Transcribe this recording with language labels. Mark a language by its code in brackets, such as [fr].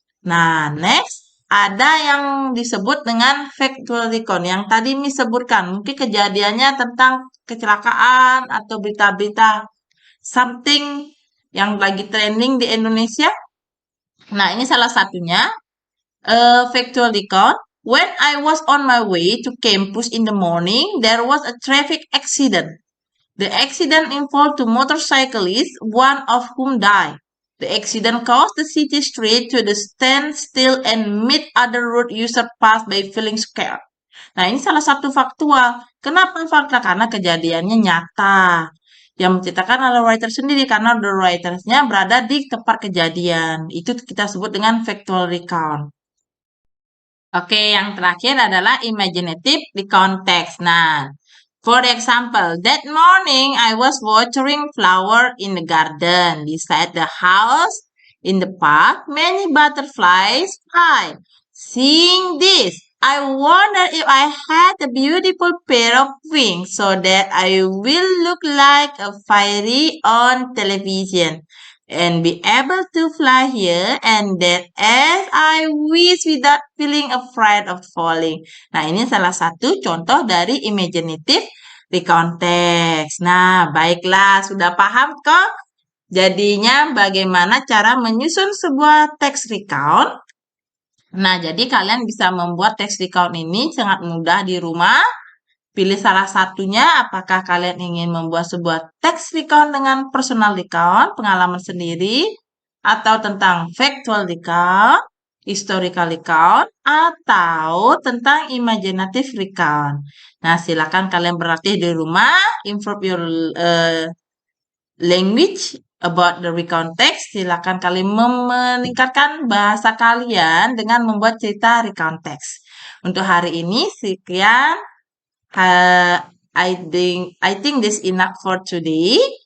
[id] Nah, next ada yang disebut dengan factual recount yang tadi Miss sebutkan. Mungkin kejadiannya tentang kecelakaan atau berita-berita something yang lagi trending di Indonesia. Nah, ini salah satunya factual recount. [en] When I was on my way to campus in the morning, there was a traffic accident. The accident involved two motorcyclists, one of whom died. The accident caused the city street to the standstill and made other road users pass by feeling scared. [id] Nah, ini salah satu faktual. Kenapa fakta? Karena kejadiannya nyata. Yang menceritakan adalah writer sendiri, karena the writersnya berada di tempat kejadian. Itu kita sebut dengan factual recount. Oke, yang terakhir adalah imaginative recount text. [en] Nah, for example, that morning I was watering flower in the garden beside the house. In the park, many butterflies fly. Seeing this, I wonder if I had a beautiful pair of wings so that I will look like a fairy on television and be able to fly here and that as I wish without feeling afraid of falling. [id] Nah, ini salah satu contoh dari imaginative recount text. Nah, baiklah, sudah paham kok? Jadinya bagaimana cara menyusun sebuah text recount? Nah, jadi kalian bisa membuat text recount ini sangat mudah di rumah. Pilih salah satunya, apakah kalian ingin membuat sebuah text recount dengan personal recount, pengalaman sendiri, atau tentang factual recount, historical recount, atau tentang imaginative recount. Nah, silakan kalian berlatih di rumah, [en] improve your language about the recount text. [id] Silakan kalian meningkatkan bahasa kalian dengan membuat cerita recount text. Untuk hari ini, sekian. [en] I think this enough for today.